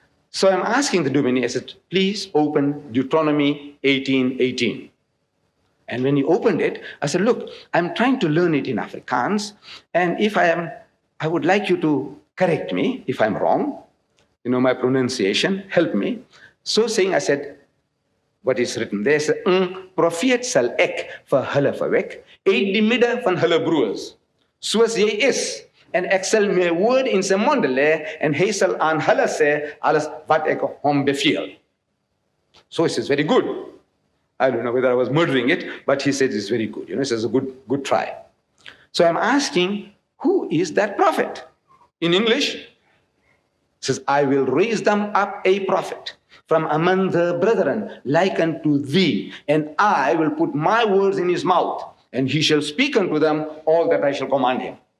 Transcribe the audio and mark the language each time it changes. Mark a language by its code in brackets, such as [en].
[en] So I'm asking the Dumini, I said, please open Deuteronomy 18:18. And when he opened it, I said, look, I'm trying to learn it in Afrikaans. And if I would like you to correct me if I'm wrong. My pronunciation, help me. So saying, I said, what is written there? [af] Profeet sal ek vir hulle verwek, uit die midde van hulle broers, soos jy is, en ek sal my woord in sy monde lê, en hy sal aan hulle sê, alles wat ek hom beveel. [en] So he says, very good. I don't know whether I was murdering it, but he said it's very good. He says a good try. So I'm asking, who is that prophet? In English, it says, I will raise them up a prophet from among the brethren, like unto thee, and I will put my words in his mouth, and he shall speak unto them all that I shall command him.